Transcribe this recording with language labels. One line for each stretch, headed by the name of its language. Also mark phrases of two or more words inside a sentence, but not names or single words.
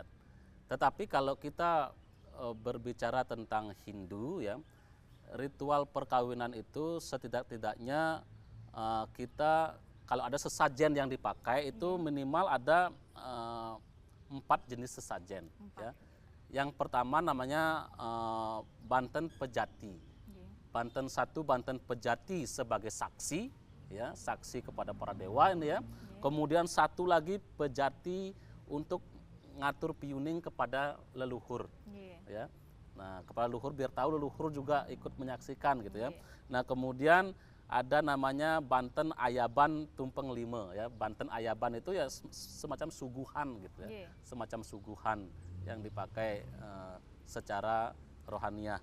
Indonesian: Tetapi kalau kita berbicara tentang Hindu ya, ritual perkawinan itu setidak-tidaknya kita kalau ada sesajen yang dipakai itu minimal ada 4 jenis sesajen ya. Yang pertama namanya banten pejati. Banten satu, banten pejati sebagai saksi ya, saksi kepada para dewa ini ya. Kemudian satu lagi pejati untuk
Balinese: ngatur piuning
Indonesian: kepada leluhur ya. Nah, kepada leluhur biar tahu leluhur juga ikut menyaksikan gitu ya. Nah, kemudian ada namanya banten ayaban tumpeng lima ya. Banten ayaban itu ya semacam suguhan gitu ya. Semacam suguhan yang dipakai secara rohaniah.